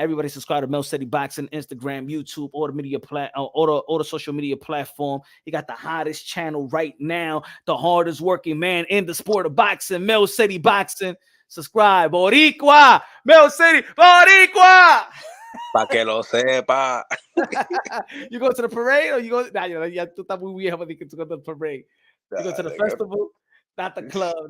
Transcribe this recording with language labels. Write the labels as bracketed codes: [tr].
[en] Everybody subscribe to Mill City Boxing, Instagram, YouTube, all the social media platform. You got the hottest channel right now, the hardest working man in the sport of boxing, Mill City Boxing. Subscribe, Boricua, Mill City, Boricua. [es] Pa que lo sepa. [en] You go to the parade or you go? [es] Nah, tú estás muy viejo para [en] to go to the parade. You go to the festival, not the club.